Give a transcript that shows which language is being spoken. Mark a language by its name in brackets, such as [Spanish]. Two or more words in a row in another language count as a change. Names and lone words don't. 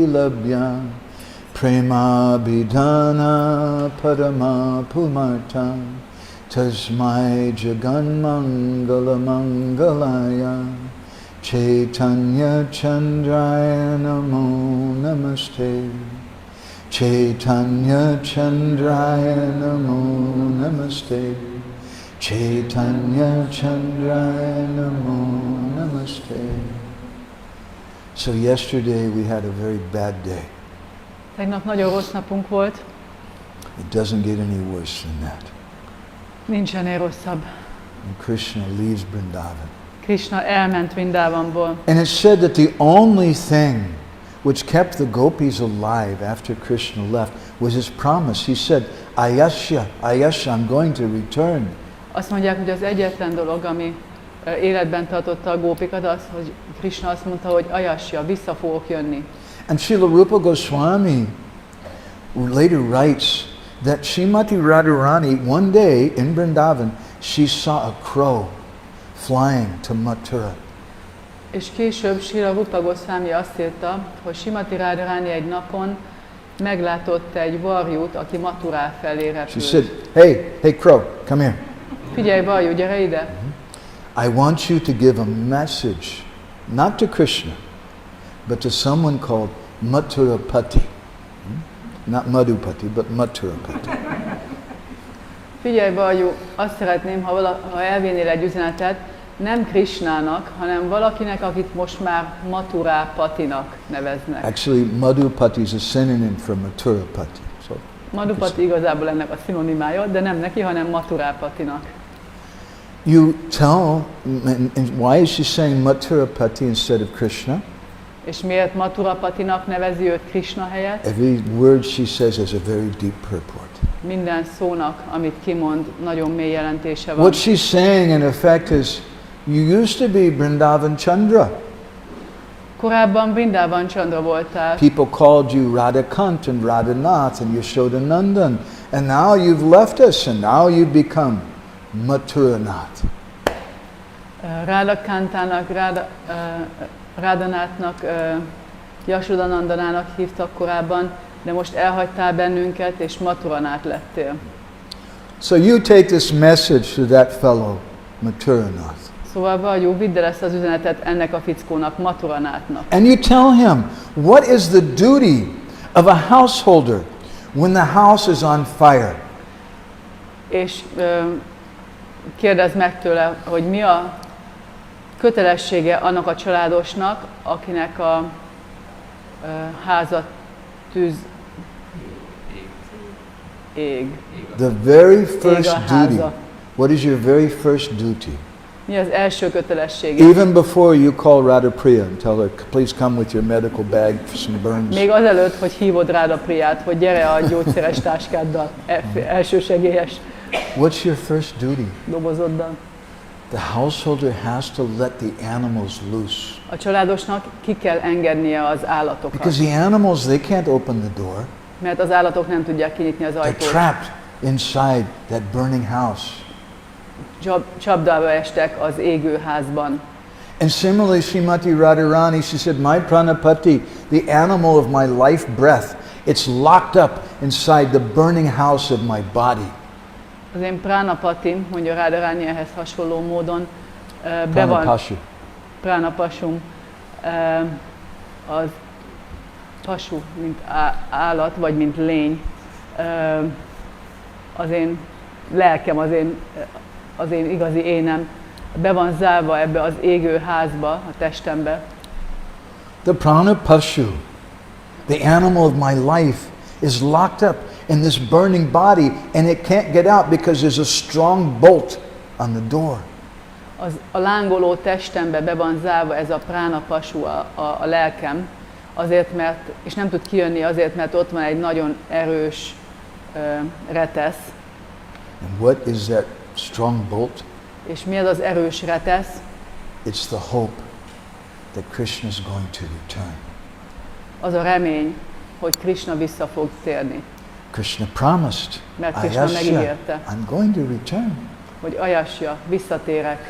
[Sanskrit] Labhya Prema Bidhana Parama Pumarta Tasmai Jagan Mangala Mangalaya Chaitanya Chandraya Namo Namaste Chaitanya Chandraya Namo Namaste Chaitanya Chandraya Namo Namaste. [English] So yesterday we had a very bad day. [Hungarian] Tegnap nagyon rossz napunk volt. [English] It doesn't get any worse than that. [Hungarian] Nincs ennél rosszabb. [English] And Krishna leaves Vrindavan. [Hungarian] Krishna elment Vrindavanból. [English] And it's said that the only thing which kept the gopis alive after Krishna left was his promise. He said, [Sanskrit] Ayasya, Ayasya, [English] I'm going to return. [Hungarian] Azt mondják, hogy az egyetlen dolog, ami életben tartotta a gópikat, az, hogy Krishna azt mondta, hogy Ayasya, vissza fogok jönni. [English] And Srila Rupa Goswami later writes that Srimati Radharani, one day in Vrindavan, she saw a crow flying to Mathura. [Hungarian] És később Srila Rupa Goswami azt írta, hogy Srimati Radharani egy napon meglátott egy varjút, aki Mathurá felé [English] She [Hungarian] repült. [English] said, hey crow, come here. [Hungarian] Figyelj, varjú, gyere ide! [English] I want you to give a message, not to Krishna, but to someone called Mathurapati. Not Madhupati, but Mathurapati. [Hungarian] Figyelj, varjú, azt szeretném, ha elvinnél egy üzenetet, nem Krishnának, hanem valakinek, akit most már Mathurapatinak neveznek. [English] Actually, Madhupati is a synonym for Mathurapati. So, [Hungarian] Madhupati igazából ennek a szinonimája, de nem neki, hanem Mathurapatinak. [English] you tell, and why is she saying Mathurapati instead of Krishna? [Hungarian] És miért Mathurapatinak nevezi őt Krishna helyett? [English] Every word she says has a very deep purport. [Hungarian] Minden szónak, amit kimond, nagyon mély jelentése van. [English] What she's saying in effect is, you used to be Vrindavan Chandra. [Hungarian] Korábban Vrindavan Chandra voltál. [English] People called you Radhakant and Radhanath and Yashodanandan. And now you've left us and now you've become Mathuranath. [Hungarian] Radhakantának, Radhanátnak, Yashodanandanának hívtak korábban, de most elhagytál bennünket, és Mathuranát lettél. [English] So you take this message to that fellow, Mathuranath. [Hungarian] Szóval Varjú, vidd el ezt az üzenetet ennek a fickónak, Mathuranátnak. [English] And you tell him, what is the duty of a householder when the house is on fire? [Hungarian] És kérdezd meg tőle, hogy mi a kötelessége annak a családosnak, akinek a házat tűz ég. [English] The very first [Hungarian] Ég a háza. [English] duty. What is your very first duty? [Hungarian] Mi az első kötelessége? [English] Even before you call Radha Priya and tell her, please come with your medical bag for some burns. [Hungarian] Még azelőtt, hogy hívod Radha Priyát, hogy gyere a gyógyszeres táskáddal, elsősegélyes [English] What's your first duty? [Hungarian] dobozoddal. [English] The householder has to let the animals loose. [Hungarian] A családosnak ki kell engednie az állatokat, [English] Because the animals, they can't open the door. [Hungarian] mert az állatok nem tudják kinyitni az [English] They're [Hungarian] ajtót. [English] trapped inside that burning house. [Hungarian] Csapdába estek az égő házban. [English] And similarly, Srimati Radharani, she said, my pranapati, the animal of my life breath, it's locked up inside the burning house of my body. [Hungarian] Az én pranapatim, mondja Radharani ehhez hasonló módon, be van, [English] Pranapashu. [Hungarian] pránapasum, az pasu, mint állat, vagy mint lény, az én lelkem, az én igazi énem, be van zárva ebbe az égő házba, a testembe. [English] The pranapashu, the animal of my life, is locked up in this burning body and it can't get out because there's a strong bolt on the door. [Hungarian] A lángoló testembe be van zárva ez a pránapasú, a lelkem, azért, mert, és nem tud kijönni azért, mert ott van egy nagyon erős retesz. [English] And what is that strong bolt? [Hungarian] És mi az erős retesz? [English] It's the hope that Krishna is going to return. [Hungarian] Az a remény, hogy Krishna vissza fog térni. [English] Krishna promised, [Hungarian] Mert Krishna [English] Ayasya, [Hungarian] megígérte, [English] I'm going to return. [Hungarian] hogy Ayasya, visszatérek.